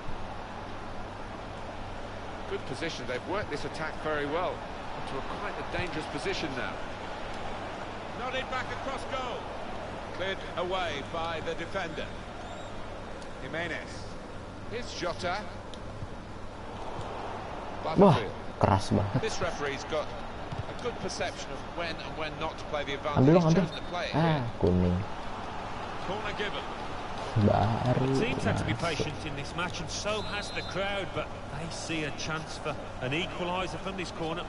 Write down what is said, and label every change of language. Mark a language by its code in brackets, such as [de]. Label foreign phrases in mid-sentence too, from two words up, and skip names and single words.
[en] Good position. They've worked this attack very well into quite a dangerous position now. Nodded back across goal. Cleared away by the defender. Jimenez. Here's Jota. [id] Wah, [en] Butterfield. [id] keras banget. [en] This referee's got a good perception of when and when not to play the advantage. [id] Ambil dong, [en] He's [id] ambil. [en] chosen to play it Ah, here. [id] kuning. [en] Corner given. [id] Baru. [en] The team's had to be [id] masuk. [en] patient in this match, and so has the crowd, but they see a chance for an equaliser from this corner.